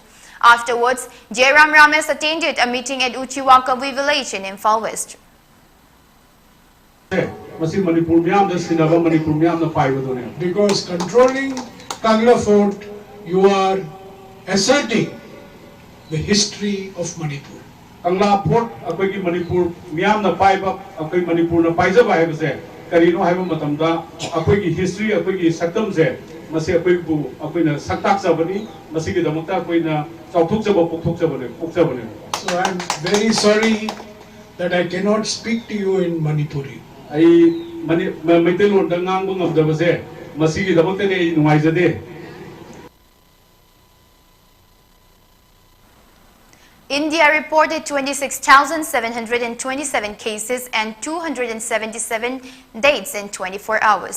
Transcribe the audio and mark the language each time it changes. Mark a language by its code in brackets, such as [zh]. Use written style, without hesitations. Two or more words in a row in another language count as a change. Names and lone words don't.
[en] Afterwards, Jairam Ramesh attended a meeting at Uchiwakawi village in Imphal West. Because controlling Kangla Fort, you are asserting the history of Manipur. [mni] Kangla Fort, akogi Manipur, miyam na paiba, akogi Manipur na paisa ba se. Karino haiba matamda, akogi history, akogi saktam se. Masi akogi bu, akogi na saktak sabani, masi ki damakta akogi na chauthuk saba pukthuk sabani, puksa bani. [en] So I am very sorry that I cannot speak to you in Manipuri. India reported 26,727 cases and 277 deaths in 24 hours.